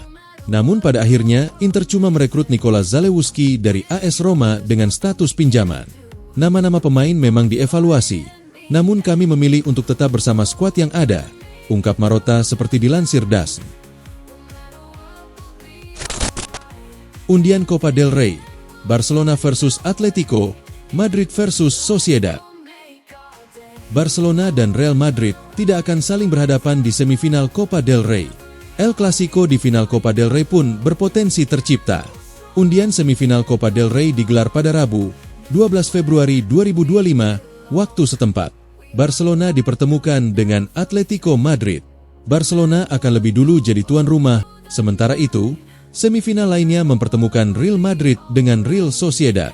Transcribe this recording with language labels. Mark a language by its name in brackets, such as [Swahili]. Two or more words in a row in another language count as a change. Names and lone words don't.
[Indonesian] Namun pada akhirnya, Inter cuma merekrut Nikola Zalewski dari AS Roma dengan status pinjaman. Nama-nama pemain memang dievaluasi, namun kami memilih untuk tetap bersama skuad yang ada, ungkap Marotta seperti dilansir DAZN. Undian Copa del Rey, Barcelona versus Atletico, Madrid versus Sociedad. Barcelona dan Real Madrid tidak akan saling berhadapan di semifinal Copa del Rey. El Clasico di final Copa del Rey pun berpotensi tercipta. Undian semifinal Copa del Rey digelar pada Rabu, 12 Februari 2025, waktu setempat. Barcelona dipertemukan dengan Atletico Madrid. Barcelona akan lebih dulu jadi tuan rumah, sementara itu, semifinal lainnya mempertemukan Real Madrid dengan Real Sociedad.